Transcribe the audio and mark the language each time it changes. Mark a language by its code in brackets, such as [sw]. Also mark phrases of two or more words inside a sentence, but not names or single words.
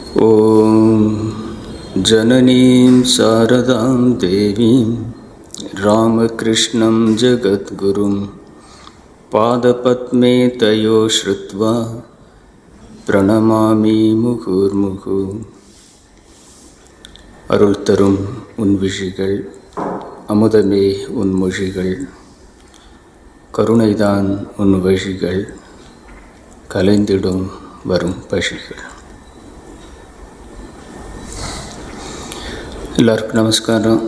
[sa] ॐ जननीं शारदां देवीं रामकृष्णं जगद्गुरुं पादपद्मे तयो श्रुत्वा प्रणमामि मुहुर्मुहु. [ta] அருள் தரும் உன் விழிகள், அமுதமே உன் மொழிகள், கருணைதான் உன் வழிகள், கலைந்திடும் வரும் பழிகள். எல்லாருக்கும் நமஸ்காரம்.